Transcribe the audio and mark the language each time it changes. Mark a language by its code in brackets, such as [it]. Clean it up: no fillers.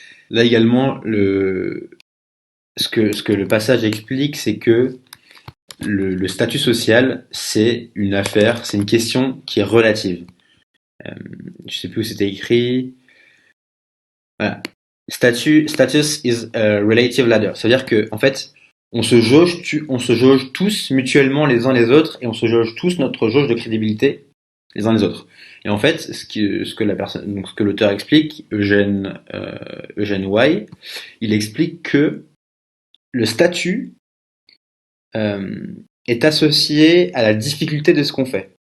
[fr] Là également, ce que le passage explique, c'est que le statut social, c'est une affaire, c'est une question qui est relative. Euh, je sais plus où c'était écrit. Voilà. [en] Status is a relative ladder. [fr] Ça veut dire que, en fait, on se jauge tous mutuellement les uns les autres et on se jauge tous notre jauge de crédibilité les uns les autres. Et en fait, ce que l'auteur explique, Eugène Y, il explique que le statut euh, est associé à la difficulté de ce qu'on fait.